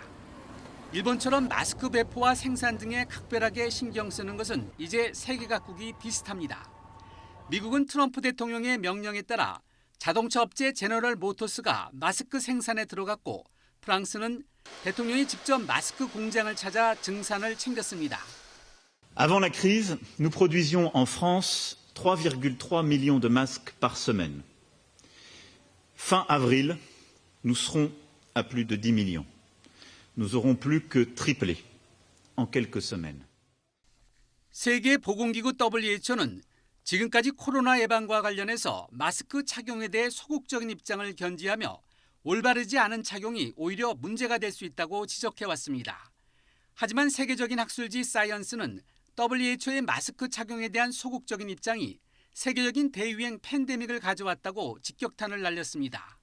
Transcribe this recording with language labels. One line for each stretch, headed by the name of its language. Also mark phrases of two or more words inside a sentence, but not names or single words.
Korean: 일본처럼 마스크 배포와 생산 등에 각별하게 신경 쓰는 것은 이제 세계 각국이 비슷합니다. 미국은 트럼프 대통령의 명령에 따라 자동차 업체 제너럴 모터스가 마스크 생산에 들어갔고 프랑스는 대통령이 직접 마스크 공장을 찾아 증산을 챙겼습니다.
French: Avant la crise, nous produisions en France 3,3 millions de masques par semaine. Fin avril, nous serons à plus de 10 millions. Nous aurons plus que triplé en quelques semaines.
Korean: 세계보건기구 WHO는 지금까지 코로나 예방과 관련해서 마스크 착용에 대해 소극적인 입장을 견지하며 올바르지 않은 착용이 오히려 문제가 될 수 있다고 지적해왔습니다. 하지만 세계적인 학술지 사이언스는 WHO의 마스크 착용에 대한 소극적인 입장이 세계적인 대유행 팬데믹을 가져왔다고 직격탄을 날렸습니다.